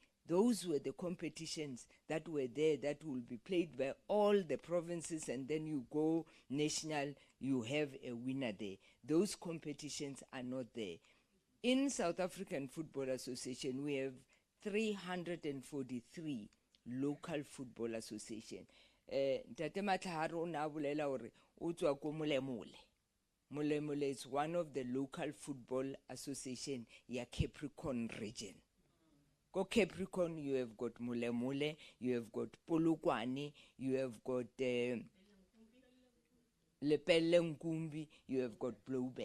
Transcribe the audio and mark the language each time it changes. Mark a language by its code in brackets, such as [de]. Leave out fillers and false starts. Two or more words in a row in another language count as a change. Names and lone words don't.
[en] Those were the competitions that were there that will be played by all the provinces, and then you go national, you have a winner there. Those competitions are not there. In South African Football Association, we have 343 local football association. [st] Ntate Matlhare o ne a bolela hore o tswa ko Molemole. [en] Molemole is one of the local football association ya Capricorn region. Go Capricorn, you have got Mulemule, you have got Polokwane, you have got Lepelle Nkumbi, you have got Blowback.